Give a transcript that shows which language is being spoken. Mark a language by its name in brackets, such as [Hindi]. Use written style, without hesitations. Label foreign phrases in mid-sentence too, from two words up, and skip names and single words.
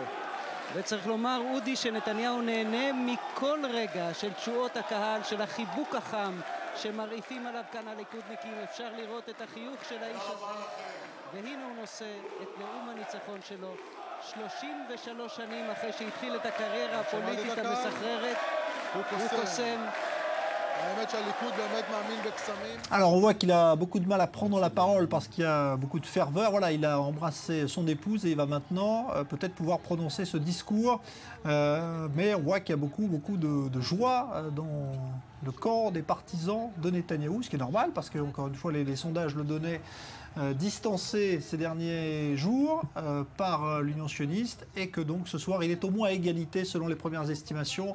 [Hebrew] וצריך לומר, אודי, שנתניהו נהנה מכל רגע של תשואות הקהל, של החיבוק החם שמרעיפים עליו כאן הליכודניקים. אפשר לראות את החיוך של האיש הזה. והנה הוא נושא את נאום הניצחון שלו. 33 שנים אחרי שהתחיל את הקריירה הפוליטית המסחררת, הוא קוסם. [French] Alors on voit qu'il a beaucoup de mal à prendre la parole parce qu'il y a beaucoup de ferveur. Voilà, il a embrassé son épouse et il va maintenant peut-être pouvoir prononcer ce discours. Mais on voit qu'il y a beaucoup de joie dans le camp des partisans de Netanyahou, ce qui est normal parce que, encore une fois, les sondages le donnaient distancé ces derniers jours par l'Union sioniste et que donc ce soir il est au moins à égalité selon les premières estimations.